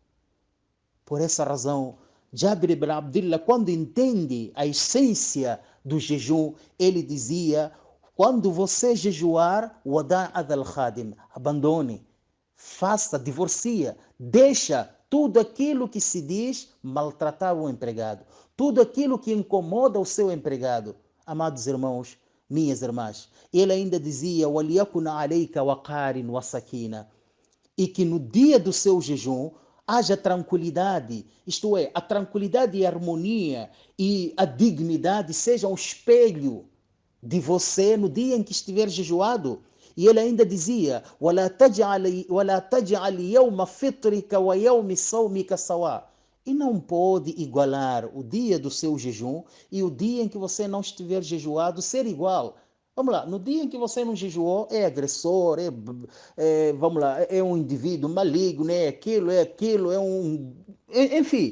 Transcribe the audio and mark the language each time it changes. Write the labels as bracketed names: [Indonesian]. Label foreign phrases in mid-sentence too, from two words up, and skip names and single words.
[Portuguese] Por essa razão, Jabir ibn Abdullah, quando entende a essência do jejum, ele dizia: quando você jejuar, [Arabic] ودع الخادم, [Portuguese] abandone, faça, divorcia, deixa tudo aquilo que se diz maltratar o empregado, tudo aquilo que incomoda o seu empregado. Amados irmãos, minhas irmãs, ele ainda dizia: [Arabic] وَلْيَكُنْ عَلَيْكَ وَقَارٍ وَسَكِينَةٍ, [Portuguese] e que no dia do seu jejum haja tranquilidade, isto é, a tranquilidade e a harmonia e a dignidade sejam um espelho de você no dia em que estiver jejuado. E ele ainda dizia: [Arabic] وَلَا تَجْعَلْ يَوْمَ فِطْرِكَ وَيَوْمِ صَوْمِكَ سَوَاءً. [Portuguese] E não pode igualar o dia do seu jejum e o dia em que você não estiver jejuado ser igual. Vamos lá, no dia em que você não jejuou, é agressor, vamos lá, é um indivíduo maligno, é aquilo, enfim.